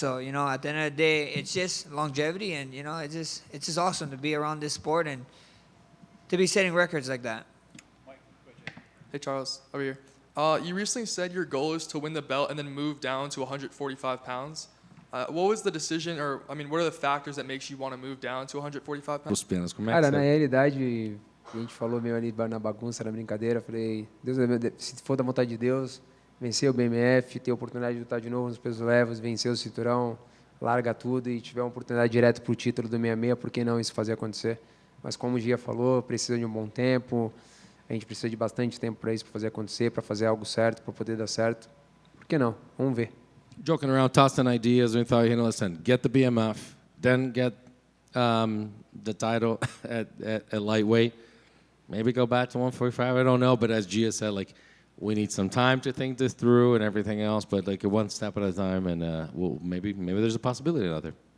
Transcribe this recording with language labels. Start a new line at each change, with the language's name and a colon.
English: So, you know, at the end of the day, it's just longevity, and, you know, it's just awesome to be around this sport and to be setting records like that. Hey, Charles, over here. You recently said your goal is to win the belt and then move down to 145 pounds. What was the decision, or, I mean, what are the factors that makes you want to move down to 145 pounds?
Portuguese: Cara, na realidade, a gente falou meio ali na bagunça, na brincadeira, falei, Deus, se for da vontade de Deus, vencer o BMF, ter a oportunidade de lutar de novo nos pesos leves, vencer o cinturão, larga tudo e tiver uma oportunidade direta para o título do 66, por que não isso fazer acontecer? Mas como o Gia falou, precisa de um bom tempo, a gente precisa de bastante tempo para isso, para fazer acontecer, para fazer algo certo, para poder dar certo. Por que não? Vamos ver.
English: Joking around, tossing ideas. We thought, listen, get the BMF, then get the title at lightweight. Maybe go back to 145. I don't know, but as Gia said, like, we need some time to think this through and everything else. But like one step at a time, and maybe there's a possibility out there.